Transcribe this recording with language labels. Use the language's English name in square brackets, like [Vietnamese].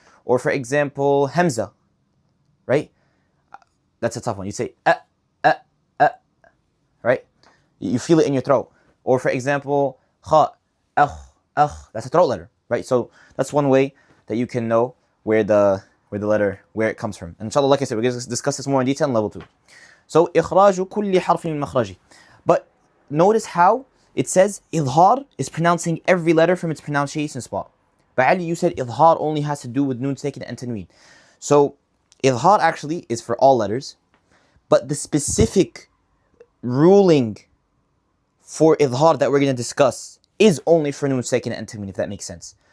[English] Or for example, hamza, right? That's a tough one. You say right? You feel it in your throat. Or for example, kha, that's a throat letter, right? So that's one way that you can know where it comes from. And inshallah, like I said, we're going to discuss this more in detail in level 2. [Arabic] So إخراج كل حرف من مخرجه. [English] But notice how it says Idhhar is pronouncing every letter from its pronunciation spot. But Ali, you said Idhhar only has to do with Nun Sakina and Tanween. So Idhhar actually is for all letters, but the specific ruling for Idhhar that we're going to discuss is only for Nun Sakina and Tanween, if that makes sense.